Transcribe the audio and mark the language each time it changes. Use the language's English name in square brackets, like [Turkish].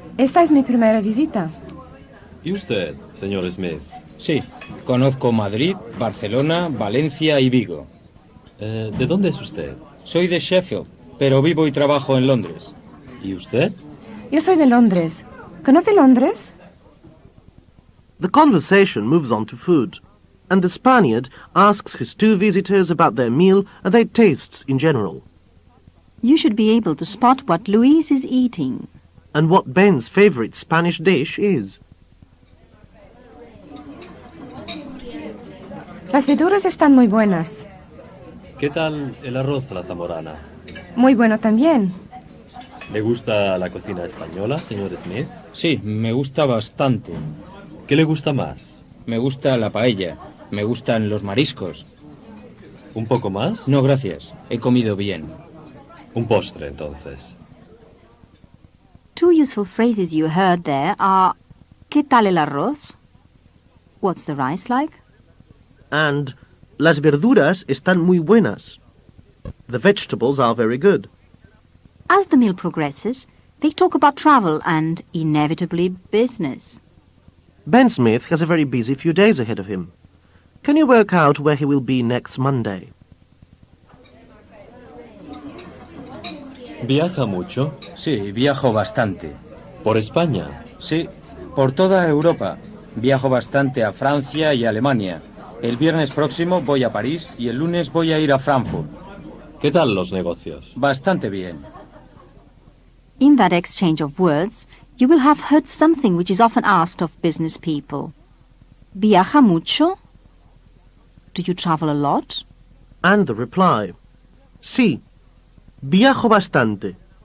[Spanish] Esta es mi primera visita. ¿Y usted, señor Smith? Sí, conozco Madrid, Barcelona, Valencia y Vigo. ¿De dónde es usted? Soy de Sheffield, pero vivo y trabajo en Londres. ¿Y usted? Yo soy de Londres. ¿Conoce Londres? [English] The conversation moves on to food, and the Spaniard asks his 2 visitors about their meal and their tastes in general. You should be able to spot what Luis is eating. And what Ben's favorite Spanish dish is. [Spanish] Las verduras están muy buenas. ¿Qué tal el arroz a la zamorana? Muy bueno también. ¿Le gusta la cocina española, señor Smith? Sí, me gusta bastante. ¿Qué le gusta más? Me gusta la paella. Me gustan los mariscos. ¿Un poco más? No, gracias. He comido bien. Un postre, entonces. [English] Two useful phrases you heard there are [Spanish] ¿Qué tal el arroz? [English] What's the rice like? And [Spanish] las verduras están muy buenas. [English] The vegetables are very good. As the meal progresses, they talk about travel and, inevitably, business. Ben Smith has a very busy few days ahead of him. Can you work out where he will be next Monday? [Spanish] ¿Viaja mucho? Sí, viajo bastante. ¿Por España? Sí, por toda Europa. Viajo bastante a Francia y Alemania. El viernes próximo voy a París y el lunes voy a ir a Frankfurt. ¿Qué tal los negocios? Bastante bien. [English] In that exchange of words, you will have heard something which is often asked of business people. [Spanish] ¿Viaja mucho? [English] Do you travel a lot? And the reply, [Spanish] Sí, viajo bastante.